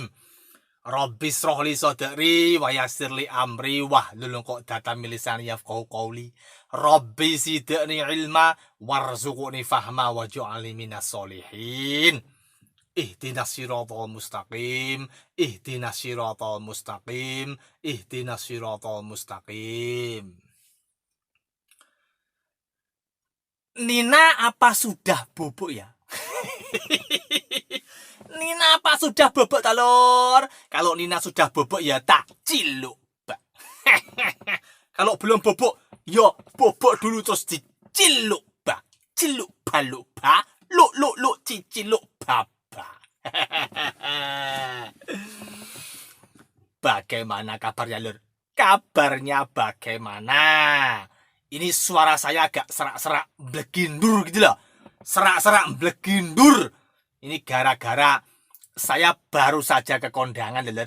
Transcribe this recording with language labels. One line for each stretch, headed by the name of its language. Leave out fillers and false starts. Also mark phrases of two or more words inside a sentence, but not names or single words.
Arabic: رب اشرح لي صدري ويسر لي أمري واحلل عقدة من لساني يفقهوا قولي. رب زدني علما وارزقني فهما واجعلني من الصالحين. اهدنا الصراط المستقيم اهدنا الصراط المستقيم اهدنا الصراط المستقيم, ihdinas siratal mustaqim.
Indonesian: Nina apa sudah bobok ya? Nina apa sudah bobok talor? Kalau Nina sudah bobok ya tak ciluk, Pak. Kalau belum bobok, ya bobok dulu terus diciluk, Pak. Ciluk baluk, Pak. Luk ciciluk baba. Bagaimana kabarnya, Lur? Kabarnya bagaimana? Ini suara saya agak serak-serak blegindur gitu loh. Serak-serak blegindur. Ini gara-gara saya baru saja ke kondangan, Lur.